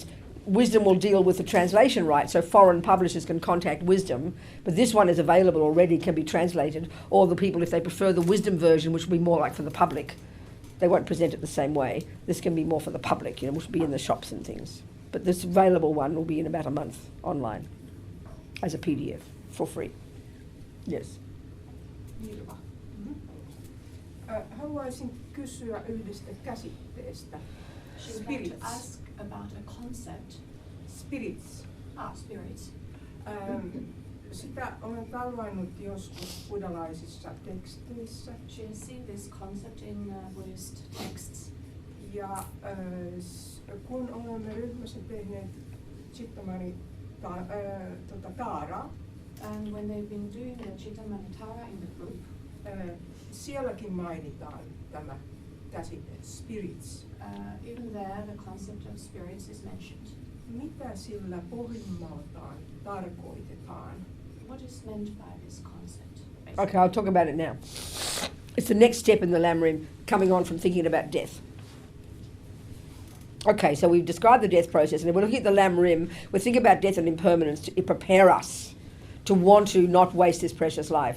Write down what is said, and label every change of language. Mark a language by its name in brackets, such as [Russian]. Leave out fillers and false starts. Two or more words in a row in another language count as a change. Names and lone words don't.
[English] Wisdom will deal with the translation rights, so foreign publishers can contact Wisdom, but this one is available already, can be translated, or the people, if they prefer the Wisdom version, which will be more like for the public, they won't present it the same way. This can be more for the public, which will be in the shops and things. But this available one will be in about a month online as a PDF for free. Yes. Irva. [Finnish] Haluaisin kysyä yhdestä käsitteestä. [English] She would like to ask about a concept. Spirits. Spirits. [Finnish] Sitä olen tavannut joskus buddhalaisissa teksteissä. [English] She has seen this concept in Buddhist texts. [Finnish] Ja kun olemme ryhmässä tehneet Chittamani Taaraa, [English] and when they've been doing the Chittamanitara in the group, [Finnish] sielläkin mainitaan tämä käsite spirits. [English] Even there the concept of spirits is mentioned. [Finnish] Mitä sillä pohjimmaltaan tarkoitetaan? [English] What is meant by this concept? Okay, I'll talk about it now. It's the next step in the Lamrim, coming on from thinking about death. Okay, so we've described the death process, and if we're looking at the Lamrim, we think about death and impermanence to prepare us to want to not waste this precious life.